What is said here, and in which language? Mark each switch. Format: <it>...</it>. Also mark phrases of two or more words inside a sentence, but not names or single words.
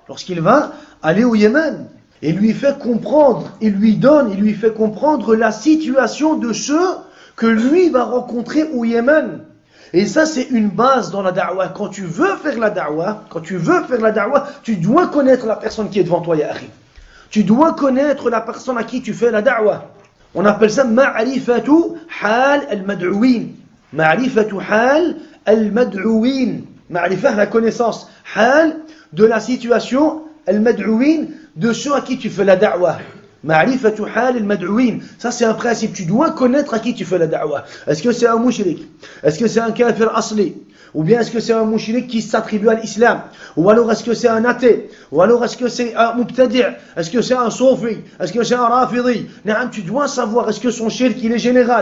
<fr>Et lui fait comprendre, il lui fait comprendre la situation de ceux que lui va rencontrer au Yémen. Et ça, c'est une base dans la da'wah. Quand tu veux faire la da'wah, tu dois connaître la personne qui est devant toi,</fr> <ar>يا أخي.</ar> <fr>Tu dois connaître la personne à qui tu fais la da'wah. On appelle ça</fr> <ar>معرفة حال المدعوين.</ar> <fr>Ma'rifah, la connaissance. Hal, de la situation, al-mad'ouin, de ceux à qui tu fais la da'wah.</fr> <ar>معرفة حال المدعوين.</ar> <fr>Ça, c'est un principe. Tu dois connaître à qui tu fais la da'wah. Est-ce que c'est un mushrik? Est-ce que c'est un</fr> <ar>كافر أصلي?</ar> <fr>Ou bien est-ce que c'est un mushrik qui s'attribue à l'islam? Ou alors est-ce que c'est un athée? Ou alors est-ce que c'est un mubtadi'? Est-ce que c'est un soufi? Est-ce que c'est un rafidi? Tu dois savoir, est-ce que son shirk il est général?</fr>